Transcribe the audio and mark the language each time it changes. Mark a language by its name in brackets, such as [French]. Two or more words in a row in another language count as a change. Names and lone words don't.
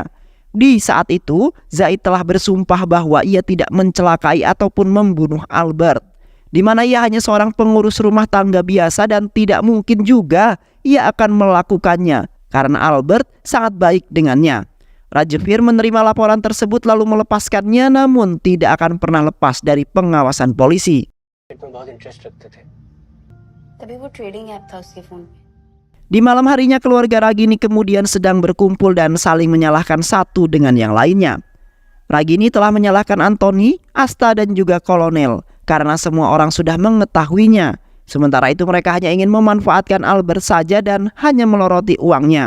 [Indonesian] Di saat itu Zaid telah bersumpah bahwa ia tidak mencelakai ataupun membunuh Albert, di mana ia hanya seorang pengurus rumah tangga biasa dan tidak mungkin juga ia akan melakukannya karena Albert sangat baik dengannya. Raja Fir menerima laporan tersebut lalu melepaskannya, namun tidak akan pernah lepas dari pengawasan polisi. [Hindi] में बहुत इंटरेस्ट रखते थे। तभी वो [English] trading app [Hindi] था उसके फोन पे। [Indonesian] Di malam harinya keluarga Ragini kemudian sedang berkumpul dan saling menyalahkan satu dengan yang lainnya. Ragini telah menyalahkan Anthony, Asta dan juga Kolonel karena semua orang sudah mengetahuinya. Sementara itu mereka hanya ingin memanfaatkan Albert saja dan hanya meloroti uangnya.